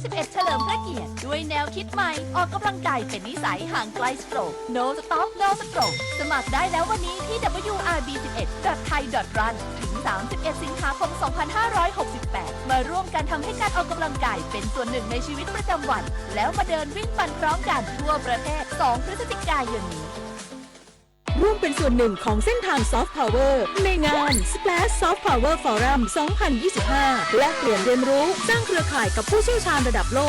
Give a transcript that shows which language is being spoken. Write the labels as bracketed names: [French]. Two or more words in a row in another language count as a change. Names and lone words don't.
[Thai] 11 เฉลิมพระเกียรติด้วยแนวคิดใหม่ออกกำลังกายเป็นนิสัยห่างไกลสโตรก [English] No Stop No Stroke [Thai] สมัครได้แล้ววันนี้ที่ wrb11.thai.run ถึง 31 สิงหาคม 2568 มาร่วมกันทำให้การออกกำลังกายเป็นส่วนหนึ่งในชีวิตประจำวัน แล้วมาเดินวิ่งปั่นพร้อมกันทั่วประเทศ 2 พฤศจิกายนนี้ ร่วมเป็นส่วนหนึ่งของเส้นทาง [English] Soft Power [Thai] ในงาน Splash Soft Power Forum 2025 และเปลี่ยนเรียนรู้สร้างเครือข่ายกับผู้เชี่ยวชาญระดับโล